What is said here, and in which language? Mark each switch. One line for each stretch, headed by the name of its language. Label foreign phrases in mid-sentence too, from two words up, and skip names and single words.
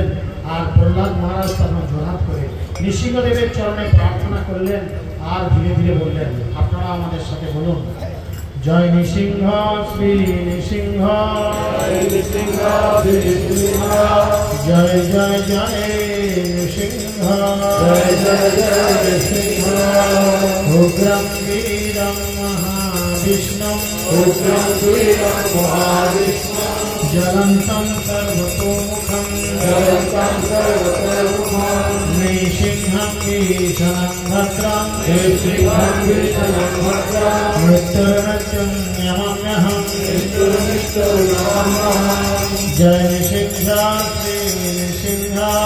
Bangla: আর প্রহ্লাদ মহারাজ তখন জোড়হাত করে নৃসিংহদেবের চরণে প্রার্থনা করলেন আর ধীরে ধীরে বললেন, আপনারা আমাদের সাথে বলুন, জয় নৃসিংহ শ্রী নৃসিংহ, জয় জয় জয় নৃসিংহ, জয় জয় জয় নৃসিংহ,
Sanskrit: উগ্রম বীরম মহাবীরম, महाविष्णु उग्रं वीरं महाविष्णु ज्वलन्तं सर्वतोमुखं नृसिंहं भीषणं भद्रं मृत्युर्मृत्युन्यमम्यहं जय नृसिंह श्री नृसिंह